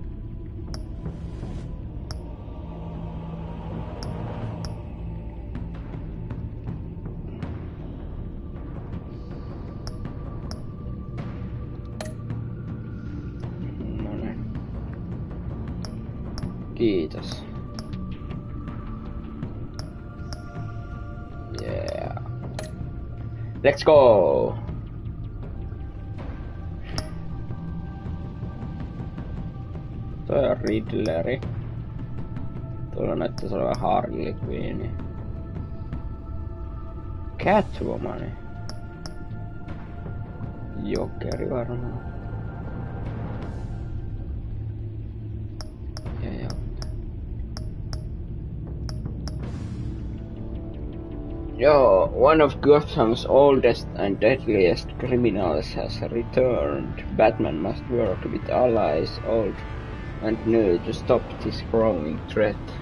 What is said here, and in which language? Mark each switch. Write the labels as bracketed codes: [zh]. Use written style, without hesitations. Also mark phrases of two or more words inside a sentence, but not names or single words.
[fi] Noniin. Kiitos. [en] Yeah. Let's go! [fi] Toi on Riddleri. Tuolla näyttäis olevan Harley Quinn. Catwoman. Jokeri varmaan. Ja. [en] Yo, one of Gotham's oldest and deadliest criminals has returned. Batman must work with allies, old and new, to stop this growing threat.